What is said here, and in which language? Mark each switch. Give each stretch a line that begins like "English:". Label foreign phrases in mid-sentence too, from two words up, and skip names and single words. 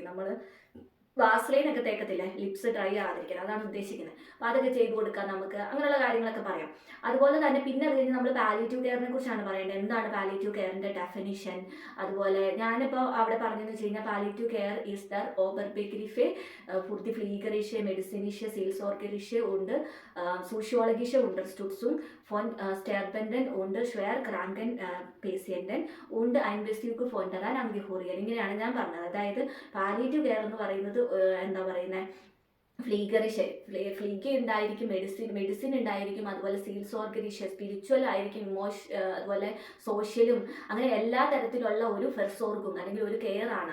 Malayalam: നമ്മൾ വാസലൈനൊക്കെ തേക്കത്തില്ലേ,
English: lips dry
Malayalam: ആകാതിരിക്കാൻ, അതാണ് ഉദ്ദേശിക്കുന്നത്. അപ്പോൾ അതൊക്കെ ചെയ്ത് കൊടുക്കാം നമുക്ക്, അങ്ങനെയുള്ള കാര്യങ്ങളൊക്കെ പറയാം. അതുപോലെ തന്നെ പിന്നെ അത് കഴിഞ്ഞ് നമ്മൾ
English: palliative care
Malayalam: കുറിച്ചാണ് പറയേണ്ടത്. എന്താണ്
English: palliative care's definition?
Malayalam: അതുപോലെ ഞാനിപ്പോൾ അവിടെ പറഞ്ഞതെന്ന് വെച്ച് കഴിഞ്ഞാൽ
German: Palliative Care ist der Oberbegriff für die pflegerische, medizinische, seelsorgerische und soziologische Unterstützung von sterbenden und schwer kranken Patienten und Einbeziehung von deren Angehörigen.
Malayalam: ഇങ്ങനെയാണ് ഞാൻ പറഞ്ഞത്. അതായത്
English: palliative care
Malayalam: എന്ന് പറയുന്നത് എന്താ പറയുന്നത്, ഫ്ലീഗ ഉണ്ടായിരിക്കും, മെഡിസിൻ ഉണ്ടായിരിക്കും, അതുപോലെ സീൽസോർഗരിഷ സ്പിരിച്വൽ ആയിരിക്കും, അതുപോലെ സോഷ്യലും, അങ്ങനെ എല്ലാ തരത്തിലുള്ള ഒരു ഫെർസോർഗും അല്ലെങ്കിൽ ഒരു കെയർ ആണ്.